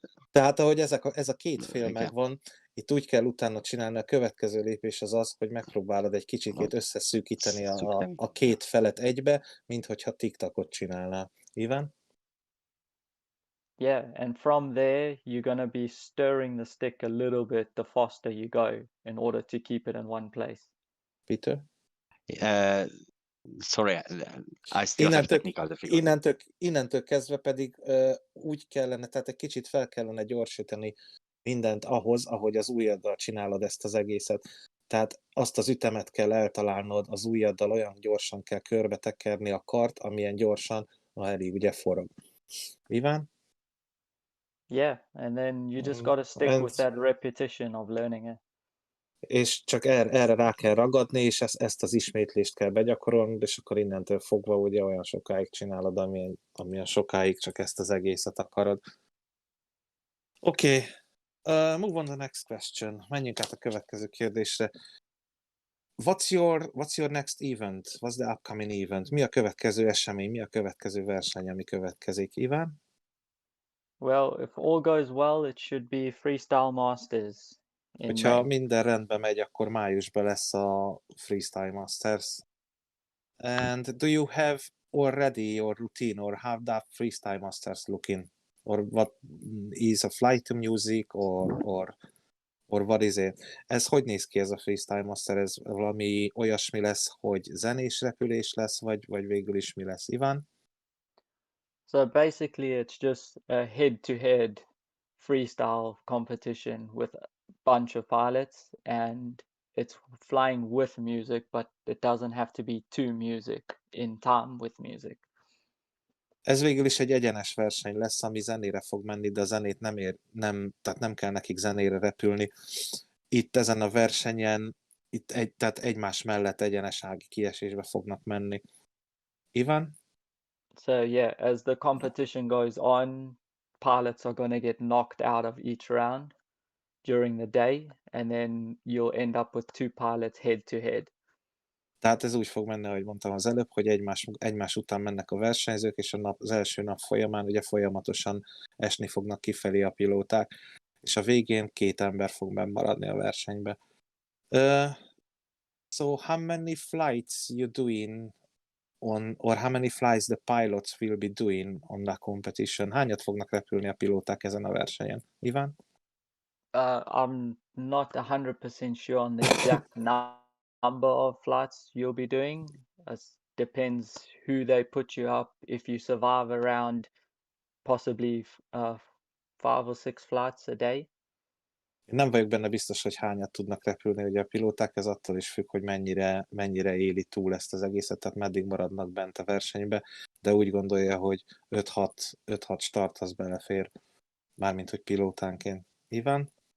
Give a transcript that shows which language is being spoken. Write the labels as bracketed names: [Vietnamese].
[Hungarian] Tehát ahogy ez a két fél megvan, itt úgy kell utána csinálni, a következő lépés az, hogy megpróbálod egy kicsikét összeszűkíteni a két felet egybe, mint hogyha TikTokot csinálnál. Iván? [English] Yeah, and from there you're going to be stirring the stick a little bit the faster you go in order to keep it in one place. Peter? Sorry, I still have technical difficulties. [Hungarian] Innentől kezdve pedig úgy kellene, tehát egy kicsit fel kellene gyorsítani mindent ahhoz, ahogy az ujjaddal csinálod ezt az egészet. Tehát azt az ütemet kell eltalálnod, az ujjaddal olyan gyorsan kell körbe tekerni a kart, amilyen gyorsan a heli ugye forog. Iván? [English] Yeah, and then you just got to stick with that repetition of learning it. [Hungarian] És csak erre rá kell ragadni, és ezt az ismétlést kell begyakorolni, és akkor innentől fogva ugye olyan sokáig csinálod, amilyen sokáig csak ezt az egészet akarod. Oké. [English] Move on to the next question. [Hungarian] Menjünk át a következő kérdésre. [English] What's your next event? What's the upcoming event? [Hungarian] Mi a következő esemény? Mi a következő verseny, ami következik, Iván? [English] Well, if all goes well, it should be Freestyle Masters in [Hungarian] Hogyha [English] May. [Hungarian] minden rendben megy, akkor májusban lesz a Freestyle Masters. [English] And do you have already your routine, or how that Freestyle Masters looking? Or what is a flight to music, or what is it? [Hungarian] Ez hogy néz ki ez a Freestyle Master? Ez valami olyasmi lesz, hogy zenés repülés lesz, vagy végül is mi lesz, Iván? [English] So basically, it's just a head-to-head freestyle competition with a bunch of pilots, and it's flying with music, but it doesn't have to be to music in time with music. [Hungarian] Ez végül is egy egyenes verseny lesz, ami zenére fog menni, de a zenét tehát nem kell nekik zenére repülni. Itt ezen a versenyen, tehát egymás mellett egyenes ági kiesésbe fognak menni. Iván? [English] So yeah, as the competition goes on, pilots are going to get knocked out of each round during the day, and then you'll end up with two pilots head-to-head. [Hungarian] Tehát ez úgy fog menni, ahogy mondtam az előbb, hogy egymás után mennek a versenyzők, és az első nap folyamán ugye folyamatosan esni fognak kifelé a pilóták, és a végén 2 ember fog bennmaradni a versenybe. [English] So how many flights you doing or how many flights the pilots will be doing on that competition? [Hungarian] Hányat fognak repülni a pilóták ezen a versenyen? Iván? [English] I'm not 100% sure on the exact number of flights you'll be doing. It depends who they put you up. If you survive around possibly 5 or 6 flights a day. [Hungarian] Én nem vagyok benne biztos, hogy hányat tudnak repülni, ugye a pilóták, ez attól is függ, hogy mennyire éli túl ezt az egészet, tehát meddig maradnak bent a versenybe, de úgy gondolja, hogy 5-6 start az belefér, mármint hogy pilótánként. Iván?